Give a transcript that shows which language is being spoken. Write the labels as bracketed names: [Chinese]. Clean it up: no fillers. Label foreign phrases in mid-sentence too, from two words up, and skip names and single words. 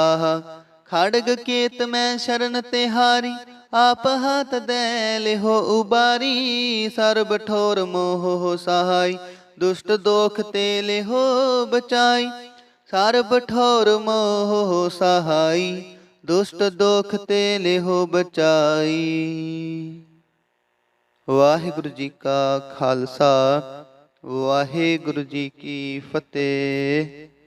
[Braj] खड़ग केत में शरण तिहारी, आप हाथ दे लेहो उबारी। सर्ब ठोर मोह सहाय, दुष्ट दोख ते लेहो बचाई। सर्ब ठोर मोह सहाय, दुष्ट दोख ते लेहो बचाई। [Punjabi] ਵਾਹਿਗੁਰੂ ਜੀ ਕਾ ਖਾਲਸਾ ਵਾਹਿਗੁਰੂ ਜੀ ਕੀ ਫਤਿਹ।